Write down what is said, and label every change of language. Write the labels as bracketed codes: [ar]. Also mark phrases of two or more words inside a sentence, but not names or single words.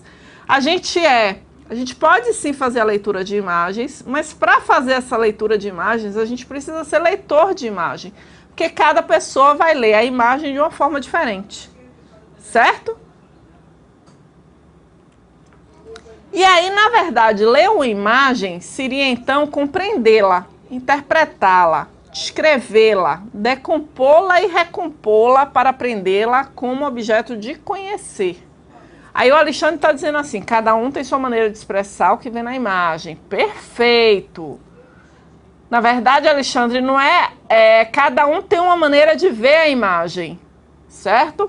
[pt] A gente pode sim fazer a leitura de imagens, mas para fazer essa leitura de imagens, a gente precisa ser leitor de imagem, porque cada pessoa vai ler a imagem de uma forma diferente, certo? E aí, na verdade, ler uma imagem seria então compreendê-la, interpretá-la, descrevê-la, decompô-la e recompô-la para aprendê-la como objeto de conhecer. Aí o Alexandre está dizendo assim, cada um tem sua maneira de expressar o que vê na imagem. Perfeito! Na verdade, Alexandre, não cada um tem uma maneira de ver a imagem, certo?